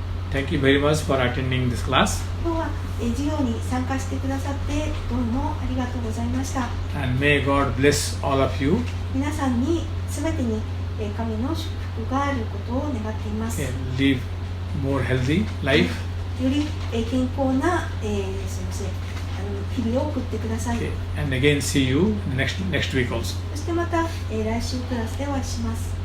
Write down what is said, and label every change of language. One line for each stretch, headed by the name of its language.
English: Thank you very much for attending this class.
Japanese: 今日は、授業に参加してくださってどうもありがとうございました。
English: And may God bless all of you.
Japanese: 皆さんに全てに、神の祝福があることを願っています。
English: Okay, live more healthy life.
Japanese: より、健康な、すみません、日々を送ってください。
English: Okay, and again see you next week also.
Japanese: そしてまた、来週クラスでお会いします。